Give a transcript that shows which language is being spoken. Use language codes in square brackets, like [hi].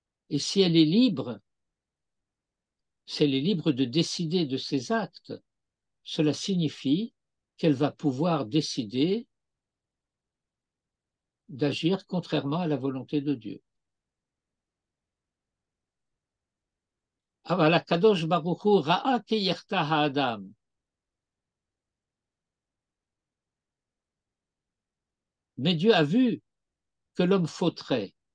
[fr] Et si elle est libre, si elle est libre de décider de ses actes, cela signifie qu'elle va pouvoir décider d'agir contrairement à la volonté de Dieu. [he] אבל הקדוש ברוך הוא ראה כי יחטא האדם. [fr] Mais Dieu a vu que l'homme fauterait.